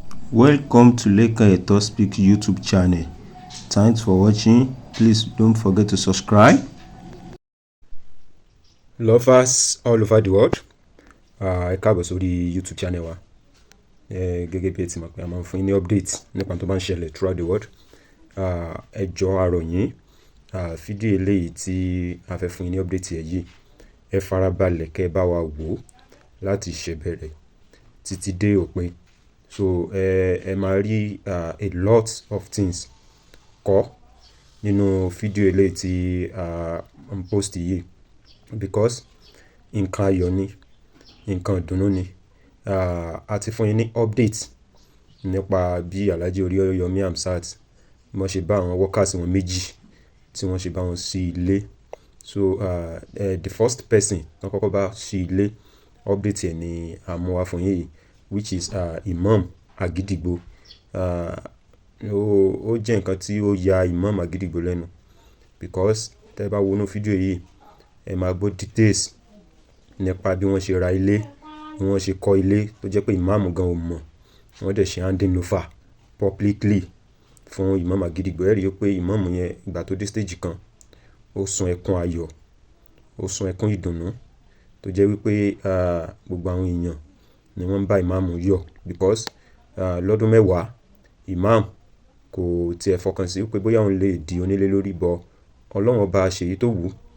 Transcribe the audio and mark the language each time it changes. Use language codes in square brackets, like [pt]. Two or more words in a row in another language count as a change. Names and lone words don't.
[en] Welcome to Leka Eto Speak YouTube channel. Thanks for watching. Please don't forget to subscribe. Lovers all over the world, [yo] ah, ẹ káàbọ̀ sórí YouTube channel wa. Eh, gẹ́gẹ́ bí ẹ ti mọ̀ pé a máa ń fún yín ní update nípa tó bá ń ṣẹlẹ̀ [en] throughout the world. [yo] Ah, ẹ jọ̀ọ́, a rọ̀ yín, ah, fídíò eléyìí tí a fẹ́ fún yín ní update ẹ̀ yìí, ẹ farabalẹ̀ kẹ́ ẹ bá wa wò ó láti ìṣẹ̀bẹ̀rẹ̀ títí dé òpin. So, ẹ, ẹ máa rí, à, [en] a lot of things [yo] kọ́ nínú fídíò eléyìí tí, à, ń post yìí. Because nǹkan ayọ̀ ni, nǹkan ìdùnnú ni. À, a ti fún yín ní update nípa bí Alhaji Oríyọmí Hamzat, bí wọ́n ṣe bá àwọn workers wọn méjì tí wọ́n ṣe bá wọn sí ilé. So, ah, eh, [en] the first person [yo] tán kọ́kọ́ bá sí ilé, update ẹ̀ ni a mú wá fún yín yìí, [en] which is, ah, Imam Agidigbo. [yo] Ah, ó, ó jẹ́ nǹkan tí ó ya Imam Agidigbo lẹ́nu, because tẹ́ bá wo inú fídíò yìí, ẹ máa gbọ́ details nípa bí wọ́n ṣe ra ilé, bí wọ́n ṣe kọ́ ilé, tó jẹ́ pé Imam gan ò mọ̀. Wọ́n dẹ̀ ṣe [en] handing over [yo] publicly. fún Imam Agidigbo. Ẹ rí i pé Imam yẹn, ìgbà tó dé stage kan, ó sun ẹkún ayọ̀, ó sun ẹkún ìdùnnú, tó jẹ́ wípé, ah, gbogbo àwọn èèyàn ni wọ́n ń bá Imam yọ̀ because, ah, lọ́dún mẹ́wàá, Imam kò tiẹ̀ fọkàn sí wípé bóyá òun lè di onílé lórí, but Ọlọ́run ọba ṣe èyí tó wù ú.